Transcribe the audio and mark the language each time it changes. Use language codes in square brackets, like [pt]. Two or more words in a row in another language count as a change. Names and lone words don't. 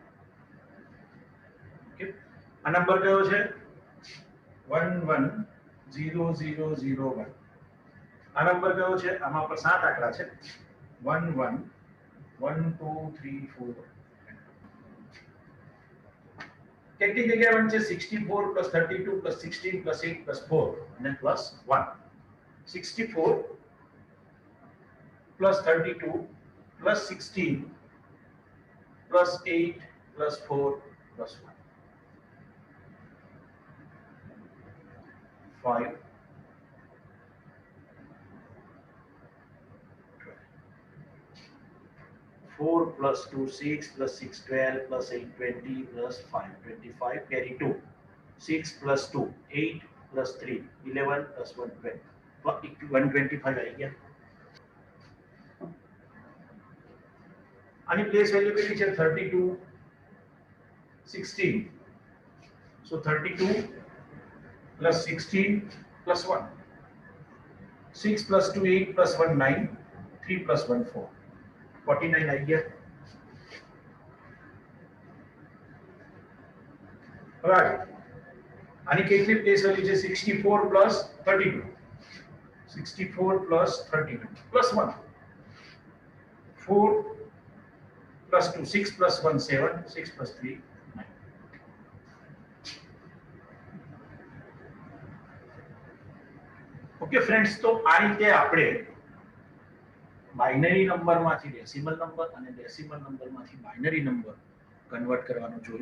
[gu] ઓકે આ નંબર કયો છે 1 1 0 0 0 1 આ નંબર કયો છે આમાં પર 7 આંકડા છે 1 1 1 2 3 4 કેટલી જગ્યા બનશે 64 plus 32 plus 16 plus 8 plus 4 અને plus 1 64 [en] plus 32 plus 16 plus 8 plus 4 plus 1 5 4 plus 2 6 plus 6 12 plus 8 20 plus 5 25 carry 2 6 plus 2 8 plus 3 11 plus 1 12 125 [gu] આવી ગયા. આની [en] place value [gu] કેટલી છે 32 16 so 32 plus 16 plus 1 6 plus 2 8 plus 1 9 3 plus 1 4 49 આવી ગયા. હવે આની કેટલી [en] place value [gu] છે 64 plus 32 64 plus 32 plus 1 4 plus 2 6 plus 1 7 6 plus 3 9 [en] okay friends [gu] તો આ રીતે આપણે બાઇનરી નંબરમાંથી [en] decimal number [gu] અને ડેસિમલ નંબરમાંથી [en] binary number convert [gu] કરવાનું જોયું.